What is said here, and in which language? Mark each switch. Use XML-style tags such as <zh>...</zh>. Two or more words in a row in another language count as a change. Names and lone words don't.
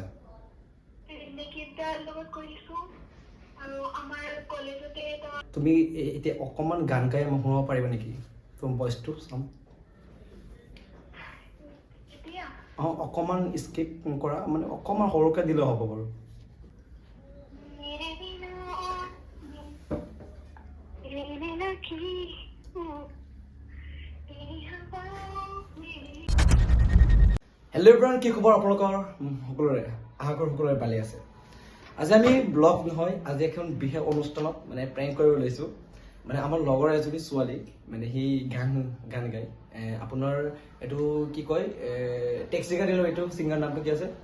<as>নিকিতাৰ লগত কৰিছো আৰু আমাৰ কলেজতে এটা তুমি এতিয়া অকমান গান গাই শুনাব পাৰিবা নেকি? তোমাৰ ভইচটো চাম। এতিয়া অকমান স্কিপ কৰা, মানে অকমান সৰুকে দিলে হ'ব বাৰু।</as> <hi>मेरे बिना रहने लगी हूँ तेरी हवाओं में।</hi> <en>Hello everyone,</en> <as>কি খবৰ আপোনালোকৰ সকলোৰে? আশা কৰোঁ সকলোৰে ভালে আছে। আজি আমি ব্লগ নহয়, আজি এখন বিশেষ অনুষ্ঠানত মানে প্ৰেংক কৰিব লৈছোঁ। মানে আমাৰ লগৰ এজনী ছোৱালী, মানে সি গান গায়। আপোনাৰ এইটো কি কয়, টেক্সি গাড়ীৰ এইটো ছিংগাৰ নামটো কি আছে?</as>